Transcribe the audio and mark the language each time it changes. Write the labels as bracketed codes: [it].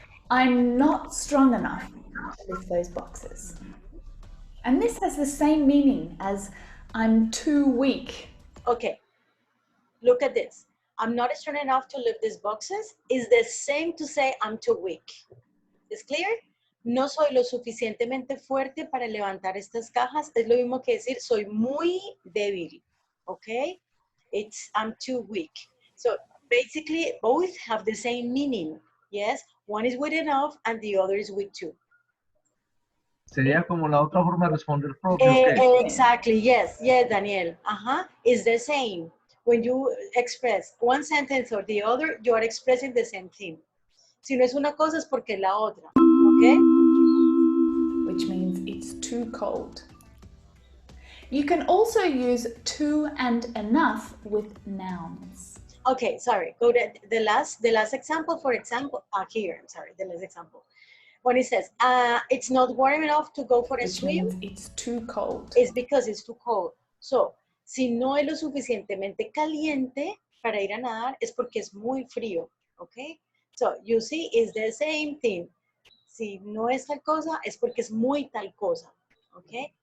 [en] I'm not strong enough to lift those boxes. And this has the same meaning as I'm too weak. Okay, look at this. I'm not strong enough to lift these boxes is the same to say I'm too weak. [es] ¿Es clear? No soy lo suficientemente fuerte para levantar estas cajas. Es lo mismo que decir soy muy débil. [en] Okay? I'm too weak. So basically both have the same meaning. Yes? One is with enough and the other is with to. [es] Sería como la otra forma de responder propio. ¿Qué? [en] Exactly, yes, Daniel. It's the same. When you express one sentence or the other, you are expressing the same thing. [es] Si no es una cosa es porque es la otra. ¿Ok? [en] which means it's too cold. You can also use too and enough with nouns. Okay, sorry. Go to the last example, for example, here, I'm sorry, the last example. When it says, it's not warm enough to go for a Which swim, means it's too cold. it's because it's too cold. So, [es] si no es lo suficientemente caliente para ir a nadar, es porque es muy frío, okay? [en] So, you see, it's the same thing. [es] Si no es tal cosa, es porque es muy tal cosa, okay?